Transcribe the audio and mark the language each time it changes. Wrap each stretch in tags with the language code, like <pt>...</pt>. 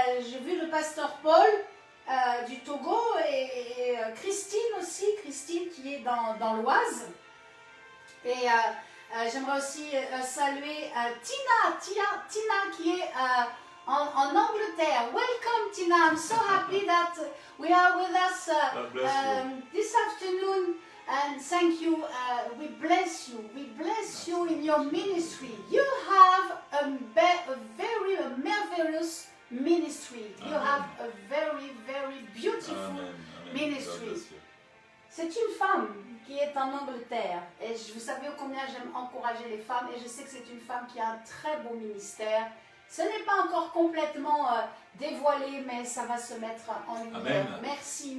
<fr>J'ai vu le pasteur Paul du Togo et Christine aussi. Christine qui est dans l'Oise. Et j'aimerais aussi saluer Tina qui est en Angleterre.</fr> <en>Welcome Tina, I'm so happy that we are with us God bless you. this afternoon and thank you. We bless you in your ministry. You have a very marvelous ministry. You Amen. have a very beautiful Amen. Amen. ministry. God bless you.</en> <fr>C'est une femme qui est en Angleterre et vous savez combien j'aime encourager les femmes et je sais que c'est une femme qui a un très beau ministère. Ce n'est pas encore complètement dévoilé, mais ça va se mettre en lumière. Amen.</fr>